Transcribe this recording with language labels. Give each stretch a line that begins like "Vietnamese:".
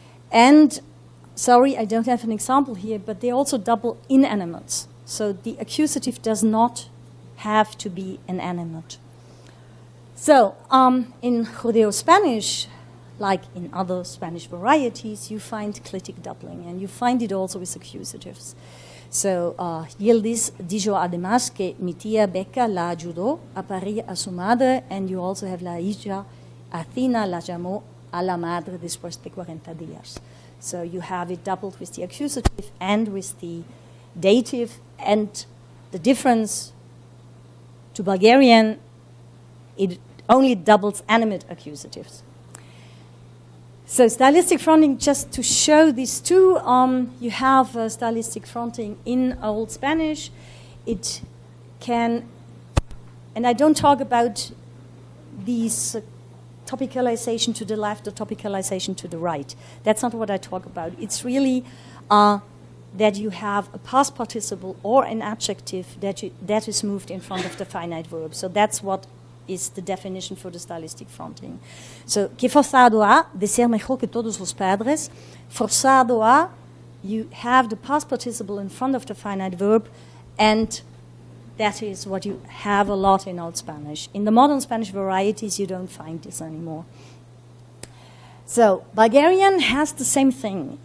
English: And, sorry, I don't have an example here, but they also double inanimates. So the accusative does not have to be inanimate. So in Judeo-Spanish, like in other Spanish varieties, you find clitic doubling, and you find it also with accusatives.
Spanish: So, Yildiz dijo además que mi tía Becca la ayudó a parir a su madre,
English: and you also have
Spanish: la hija Athena la llamó a la madre después de 40 días.
English: So you have it doubled with the accusative and with the dative, and the difference to Bulgarian, it only doubles animate accusatives. So stylistic fronting, just to show these two, you have stylistic fronting in Old Spanish. It can, and I don't talk about these topicalization to the left or topicalization to the right. That's not what I talk about. It's really that you have a past participle or an adjective that is moved in front of the finite verb. So that's what is the definition for the stylistic fronting.
Spanish: So, que forzado a de ser mejor que todos los padres.
English: Forzado a, you have the past participle in front of the finite verb, and that is what you have a lot in Old Spanish. In the modern Spanish varieties, you don't find this anymore. So, Bulgarian has the same thing.